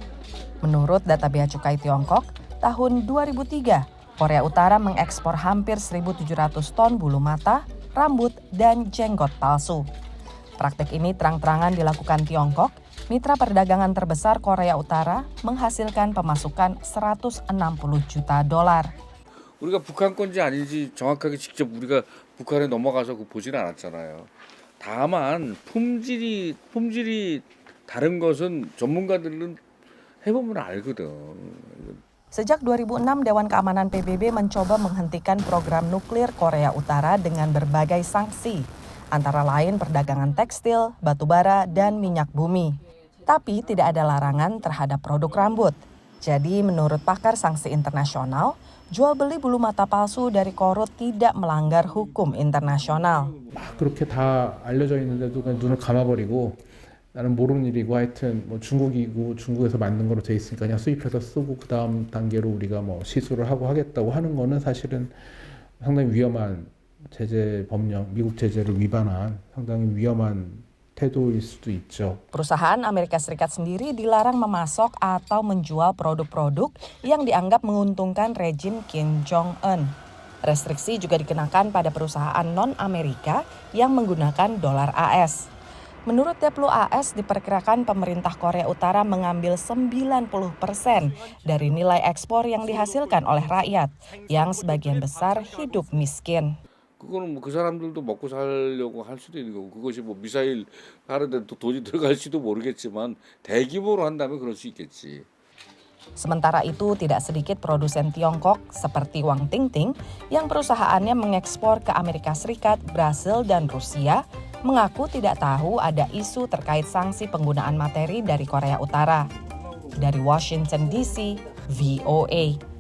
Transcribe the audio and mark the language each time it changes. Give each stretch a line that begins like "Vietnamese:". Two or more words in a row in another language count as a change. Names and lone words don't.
Indonesian: Menurut data Bea Cukai Tiongkok, tahun 2003, Korea Utara mengekspor hampir 1.700 ton bulu mata, rambut, dan jenggot palsu. Praktik ini terang-terangan dilakukan Tiongkok, mitra perdagangan terbesar Korea Utara, menghasilkan pemasukan 160 juta dolar.
Korean: 우리가 북한 건지 아닌지 정확하게 직접 우리가 북한에 넘어가서 보진 않았잖아요. 다만 품질이 다른 것은 전문가들은 해보면 알거든.
Indonesian: Sejak 2006, Dewan Keamanan PBB mencoba menghentikan program nuklir Korea Utara dengan berbagai sanksi, antara lain perdagangan tekstil, batubara, dan minyak bumi. Tapi tidak ada larangan terhadap produk rambut. Jadi menurut pakar sanksi internasional, jual beli bulu mata palsu dari Korut tidak melanggar hukum internasional.
Korean: 막 그렇게 다 알려져 있는데도 그냥 눈을 감아버리고 나는 모르는 일이고 하여튼 뭐 중국이고 중국에서 만든 거로 돼 있으니까 그냥 수입해서 쓰고 그 다음 단계로 우리가 뭐 시술을 하고 하겠다고 하는 거는 사실은 상당히 위험한 제재 법령, 미국 제재를 위반한 상당히 위험한 태도일 수도 있죠.
Indonesian: Perusahaan Amerika Serikat sendiri dilarang memasok atau menjual produk-produk yang dianggap menguntungkan rejim Kim Jong-un. Restriksi juga dikenakan pada perusahaan non-Amerika yang menggunakan dolar AS. Menurut Deplu AS, diperkirakan pemerintah Korea Utara mengambil 90% dari nilai ekspor yang dihasilkan oleh rakyat, yang sebagian besar hidup miskin.
Korean: 그거는 그 사람들도 먹고 살려고 할 수도 있는 거고 그것이 미사일 하는데 또 돈이 들어갈지도 모르겠지만 대규모로 한다면 그럴 수 있겠지.
Indonesian: Sementara itu, tidak sedikit produsen Tiongkok seperti Wang Tingting yang perusahaannya mengekspor ke Amerika Serikat, Brasil, dan Rusia mengaku tidak tahu ada isu terkait sanksi penggunaan materi dari Korea Utara. Dari Washington DC, VOA.